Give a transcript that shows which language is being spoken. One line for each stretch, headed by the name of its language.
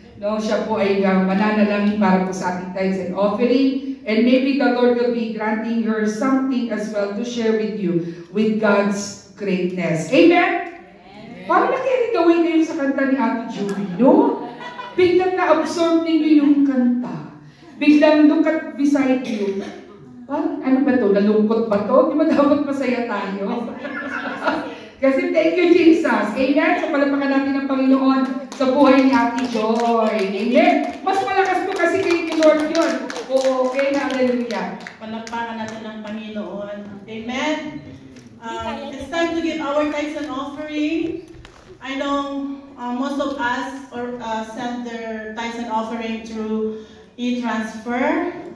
Filipino: No, siya po ay mananalangin para po sa ating tithes and offering.
English: And maybe the Lord will be granting her something as well to share with you with God's greatness. Amen?
Filipino: Parang nakinig away kayo sa kanta ni Ate Julie, no? Biglang na-absorb ninyo yung kanta. Biglang
English: look at beside you.
Filipino: Parang ano ba to? Nalungkot ba to? Di ba dapat masaya tayo? Kasi
English: thank you, Jesus.
Filipino: Amen? So palapakan natin ang Panginoon sa buhay ni Ate Joy. Amen? Mas malakas po kasi kay Lord yun. Oo, okay na. Hallelujah. Palakpakan natin ang Panginoon. Amen?
English: It's time to give our tithes and offering. I know most of us send their tithes and offering through e-transfer.